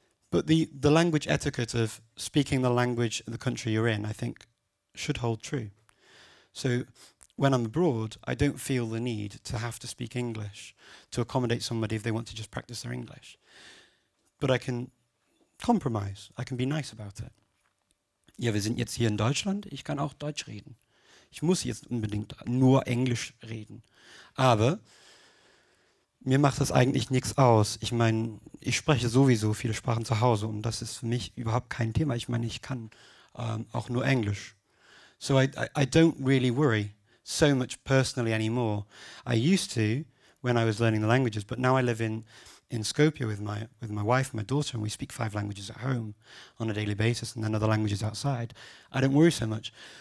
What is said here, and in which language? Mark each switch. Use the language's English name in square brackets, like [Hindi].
[English] But the language etiquette of speaking the language of the country you're in, I think, should hold true. So when I'm abroad, I don't feel the need to have to speak English to accommodate somebody if they want to just practice their English. But I can compromise. I can be nice about it. [German] Ja, wir sind jetzt hier in Deutschland. Ich kann auch Deutsch reden. Ich muss jetzt unbedingt nur Englisch reden. Aber mir macht das eigentlich nichts aus. Ich meine, ich spreche sowieso viele Sprachen zu Hause und das ist für mich überhaupt kein Thema. Ich meine, ich kann auch nur Englisch. [English] So I don't really worry so much personally anymore. I used to when I was learning the languages, but now I live in Skopje with my wife and my daughter, and we speak 5 languages at home on a daily basis and then other languages outside. I don't worry so much.